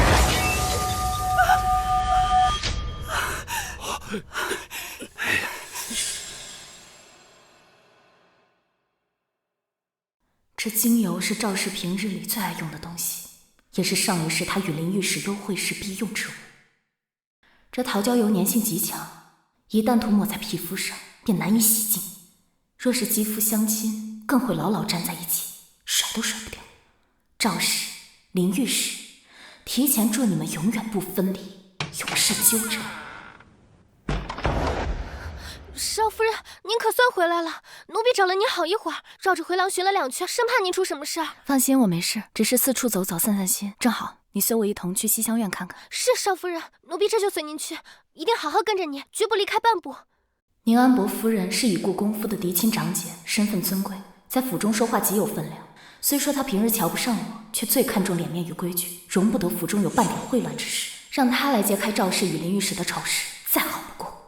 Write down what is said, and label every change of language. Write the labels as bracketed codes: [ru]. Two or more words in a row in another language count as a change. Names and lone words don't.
[zh] 這精油是趙氏平日裡最愛用的東西，也是上一世他與林御史幽會時必用之物。這桃膠油粘性極強，一旦塗抹在皮膚上，便難以洗淨。若是肌膚相親，更會牢牢粘在一起，甩都甩不掉。趙氏、林御史，提前祝你們永遠不分離，永世糾纏。少夫人，您可算回來了，奴婢找了您好一會兒，繞着回廊尋了兩圈，生怕您出什麼事兒。放心，我沒事，只是四處走走散散心。正好，你隨我一同去西廂院看看。是，少夫人，奴婢這就隨您去，一定好好跟着你，絕不離開半步。寧安伯夫人是已故公夫的嫡親長姐，身份尊貴，在府中說話極有分量。雖說她平日瞧不上我，卻最看重臉面與規矩，容不得府中有半點穢亂之事。讓她來揭開趙氏與林御史的醜事，再好不過。